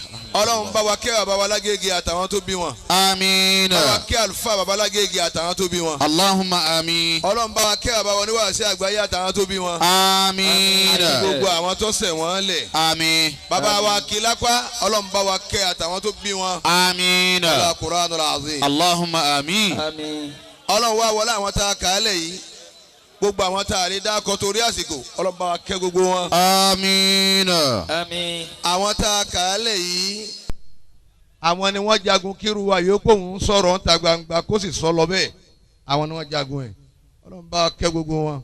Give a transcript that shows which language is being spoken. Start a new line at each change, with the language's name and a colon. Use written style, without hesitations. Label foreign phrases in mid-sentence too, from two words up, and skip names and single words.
Yoruba: Ọlọ́run bá wa kí àbáwá alágége àtàwọn tó bí wọn. Amina. bá wa kí àlùfáà bàbá alágége àtàwọn tó bí wọn.
Arabic: Allahumma àmín.
Yoruba: Ọlọ́run bá wa kí àbáwá oníwàásí àgbáyé àtàwọn tó bí wọn. Amina. àti gbogbo àwọn tó ṣẹ̀ wọ́n lẹ̀. Àmín. bàbá wa kí lápá Ọlọ́run bá wa kí àtàwọn tó bí wọn. Amina.
Arabic: Al-Qur'anul Azim. Allahumma àmín.
Yoruba: Ọlọ́run wá wọlé àwọn tá a kà á lẹ̀ yìí gbogbo àwọn tá a rí dákọ̀ torí àsìkò Ọlọ́run bá wa kẹ́ gbogbo wọn. Amina. Àmín. àwọn tá a kà á lẹ̀ yìí àwọn ni wọ́n jagun kírú wa yòókù ń sọ̀rọ̀ ń ta gbangba kó sì sọ lọ bẹ́ẹ̀ àwọn ni wọ́n jagun ẹ̀ Ọlọ́run bá wa kẹ́ gbogbo wọn.